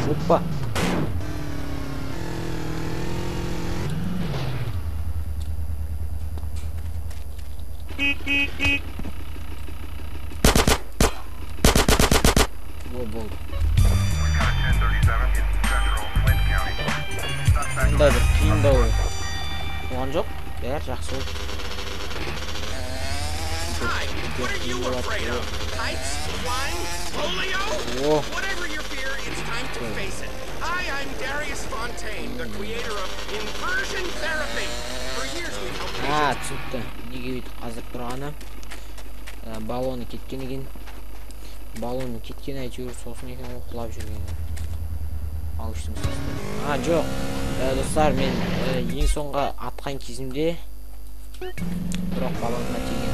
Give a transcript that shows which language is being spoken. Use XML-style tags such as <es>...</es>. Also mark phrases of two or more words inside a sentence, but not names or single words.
<kk>Опа. Во болды. Мындай бір қиындау болған жоқ. Бәрі жақсы болды.</kk> <en>Hi, what are you afraid of? Heights? Flying? Polio? Whoa. Whatever your fear, it's time to face it. Hi, I'm Darius Fontaine, the creator of inversion therapy. For years we've helped patients.</en> <kk>түсінікті. Неге өйтіп қазір тұрғаны? Баллоны кеткен екен. Баллоны кеткен әйтеуір сосын екен ол құлап жүрген. Ал үшін сөзді. Жоқ. Достар, мен ең соңғы атқан кезімде бірақ баллонға тиген.</kk>